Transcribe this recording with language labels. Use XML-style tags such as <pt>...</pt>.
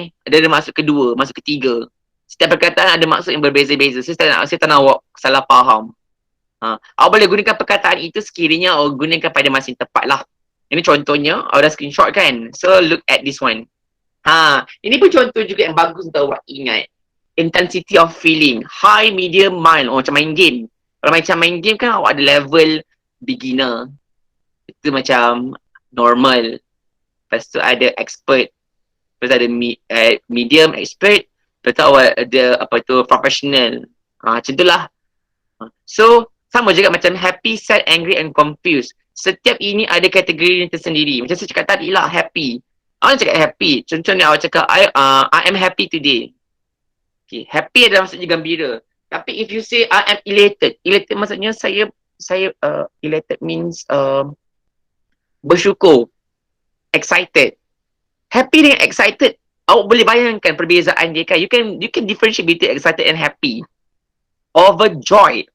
<ms>Ada maksud kedua, maksud ketiga. Setiap perkataan ada maksud yang berbeza-beza. Saya tak nak awak salah faham. Awak boleh gunakan perkataan itu sekiranya awak gunakan pada masa yang tepat lah. Ini contohnya, awak dah screenshot kan?</ms> <en>So look at this one.</en> <ms>Ini pun contoh juga yang bagus untuk awak ingat.</ms> <en>Intensity of feeling, high, medium, mild.</en> <ms>Macam main game. Kalau macam main game kan awak ada level beginner. Itu macam normal. Lepas tu ada expert. Lepas tu ada medium, expert. Lepas tu awak ada professional. Macam tu lah. So, sama juga macam happy, sad, angry and confused. Setiap ini ada kategori yang tersendiri. Macam saya cakap tadi lah, happy. Awak cakap happy. Contohnya awak cakap,</ms> <en>I am happy today.</en> <ms>Okay. Happy adalah maksudnya gembira.</ms> <en>Tapi if you say I am elated.</en> <ms>Elated maksudnya saya elated means bersyukur. Excited. Happy dengan excited, awak boleh bayangkan perbezaan dia kan.</ms> <en>You can differentiate between excited and happy. Overjoyed.</en>